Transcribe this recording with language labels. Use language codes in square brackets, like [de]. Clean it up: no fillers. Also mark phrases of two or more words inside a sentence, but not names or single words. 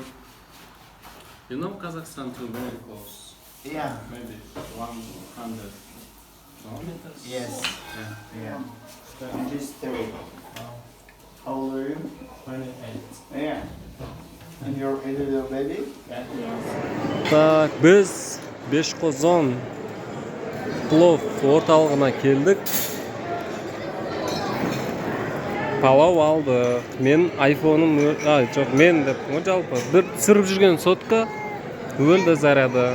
[en] You know Kazakhstan too, very close. Yeah. Maybe 100 kilometers. Yes. Yeah. Yeah. And just 3. How old are you? 28. Yeah. And you're a little baby? Yeah. [kk] Так, біз Бешқозон плов орталығына келдік. Палау алды. Мен айфоным, жоқ, мен деп, жалпы бір түсіріп жүрген сотка өлді заряды.